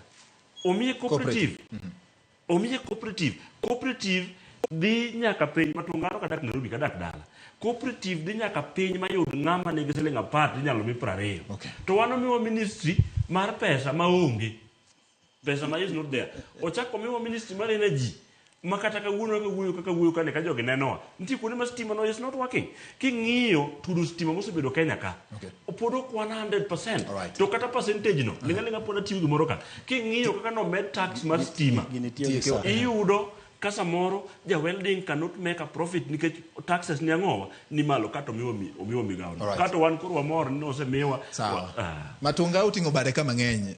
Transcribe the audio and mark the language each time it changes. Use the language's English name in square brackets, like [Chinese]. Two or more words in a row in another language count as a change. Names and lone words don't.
[Luo (Kenya and Tanzania)] Omiye cooperative. Omiye cooperative. Cooperative dhi nyaka piny matungaro kadak Nairobi kadak dala. Cooperative dhi nyaka piny mayud ng'ama nigi siling 10 inyalo mi 20. Okay. To wan omiwa ministry mar pesa maonge. Pesa ma [English] is not there. [Luo (Kenya and Tanzania)] Ochako omiwa ministry mar energy. Makata kawuono kaka wuoyo kane ka jogi nenowa. Nitie kuonde ma stima no [English] is not working. [Luo (Kenya and Tanzania)] King'iyo tudo stima mosebedo Kenya ka. Okay. Pod ok 100%. Alright. To kata percentage no. Lenga pod atiyo gimoro ka. King'iyo kaka no med tax mar stima. Iyudo ka samoro ja welding [English] cannot make a profit [Luo (Kenya and Tanzania)] nikech taxes ni ang'owa ni malo kata omiwa migawo. Kata wan koro wamor ni osemiwa. Matunga uting'o bade kama ng'eny.